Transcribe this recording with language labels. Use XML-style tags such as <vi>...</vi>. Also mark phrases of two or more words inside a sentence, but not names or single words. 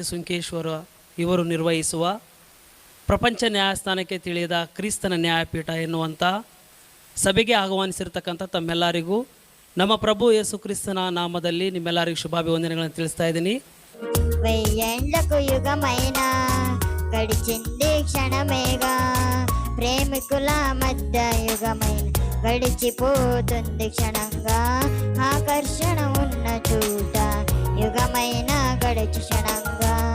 <kn>ಸುಂಕೇಶ್ವರ ಇವರು ನಿರ್ವಹಿಸುವ ಪ್ರಪಂಚ ನ್ಯಾಯಸ್ಥಾನಕ್ಕೆ ತಿಳಿಯದ ಕ್ರಿಸ್ತನ ನ್ಯಾಯಪೀಠ ಎನ್ನುವಂಥ ಸಭೆಗೆ ಆಹ್ವಾನಿಸಿರ್ತಕ್ಕಂಥ ತಮ್ಮೆಲ್ಲರಿಗೂ ನಮ್ಮ ಪ್ರಭು ಯೇಸು ಕ್ರಿಸ್ತನ ನಾಮದಲ್ಲಿ ನಿಮ್ಮೆಲ್ಲರಿಗೂ ಶುಭಾಭಿವಂದನೆಗಳನ್ನು ತಿಳಿಸ್ತಾ ಇದ್ದೀನಿ.</kn> <te>వెయ్యేండ్లకు యుగమైన గడిచింది క్షణమేగా, ప్రేమికుల మధ్య యుగమైన గడిచిపోతుంది క్షణంగా. ఆకర్షణ ఉన్న చోట యుగమైన గడిచి క్షణంగా.</te>